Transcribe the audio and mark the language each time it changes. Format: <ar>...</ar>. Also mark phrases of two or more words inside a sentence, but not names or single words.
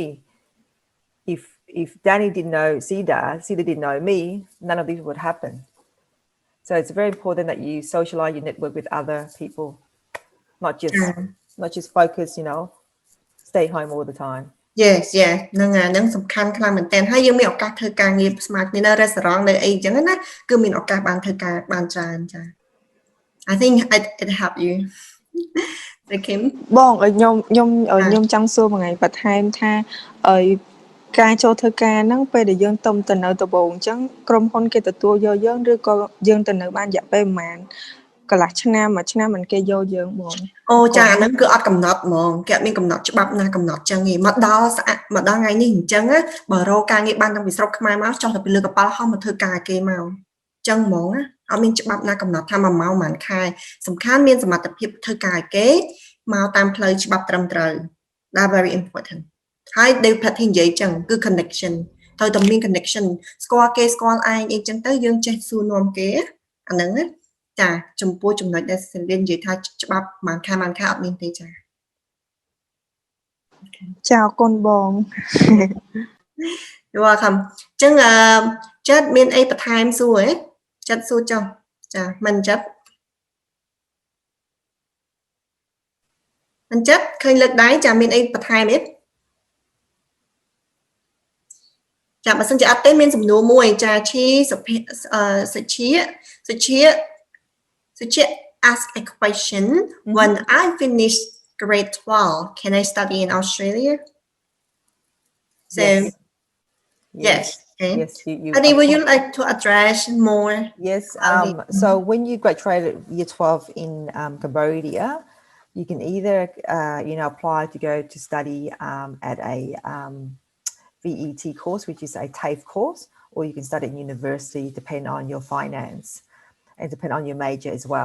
<en>If Danny didn't know Cedar didn't know me, none of this would happen. So it's very important that you socialize, you network with other people, not just focus, stay home all the time.</en> <km>Yes ហ្នឹងសំខាន់ខ្លាំងមែនតើហើយយើងមានឱកាសធ្វើការងារស្មើគ្នានៅ restaurant នៅអីចឹងណាគឺមានឱកាសបានធ្វើការបានច្រើនចា</km> <en>I think it help you</en> <km>បងខ្ញុំចង់សួរមួយថ្ងៃបន្ថែមថាការចូលធ្វើការហ្នឹងពេលដែលយើងទៅនៅដំបូងអញ្ចឹងក្រុមហ៊ុនគេទទួលយកយើងឬក៏យើងទៅនៅបានរយៈពេលប្រហែលកន្លះឆ្នាំមួយឆ្នាំមិនគេយកយើងបង អូចាអាហ្នឹងគឺអត់កំណត់ហ្មងគេអត់មានកំណត់ច្បាប់ណាកំណត់ចឹងទេមកដល់ថ្ងៃនេះអញ្ចឹងបើរកការងារ បានតាំងពីស្រុកខ្មែរមកចុះទៅពីលើកប៉ាល់ហោះមកធ្វើការគេមកចឹងហ្មងអត់មានច្បាប់ណាកំណត់ថា1ម៉ោងប៉ុន្មានខែសំខាន់មានសមត្ថភាពធ្វើការគេមកតាមផ្លូវច្បាប់ត្រឹមត្រូវ</km> <en>That's very important</en> <km>ហើយដែលផាទីនិយាយចឹងគឺ connection ត្រូវតែមាន connection ស្គាល់គេស្គាល់ឯងអីចឹងទៅយើងចេះសួរនាំគេអាហ្នឹងណាចាចំពោះចំណុចដែលសិននិយាយថាច្បាប់ប៉ុន្មានខែអត់មានទេចា អរគុណបង</km> <en>You're welcome</en> <km>ចឹងចិត្តមានអីបន្ថែមសួរហ៎ចិត្តសួរចុះចាមិនចិត្ត ឃើញលើកដៃចាមានអីបន្ថែមទេចាបើសិនជាអត់ទេមានសំណួរមួយចាឈីសុជា</km> <en>ask a question when I finish grade 12 can I study in Australia so yes okay yes you Adi, would you like to address more yes so when you graduated year 12 in Cambodia you can either apply to go to study at a VET course, which is a TAFE course, or you can study in university, depend on your finance and depend on your major as well.</en>